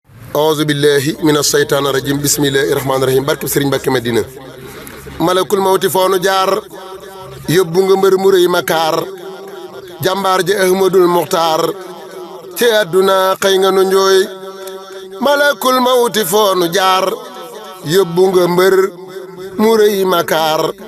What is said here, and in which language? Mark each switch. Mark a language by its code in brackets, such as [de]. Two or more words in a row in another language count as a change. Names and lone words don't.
[ar] أعوذ بالله من الشيطان الرجيم. بسم الله الرحمن الرحيم. [wo] Barke Serigne Mbacké Madina. [ar] ملك الموت [wo] foo nu jaar, yóbbu nga mbër mu rëy ma kaar. Jàmbaar ja Ahmadul Muxtaar, ci àdduna xëy nga nu njooy. [ar] ملك الموت [wo] foo nu jaar, yóbbu nga mbër mu rëy ma kaar.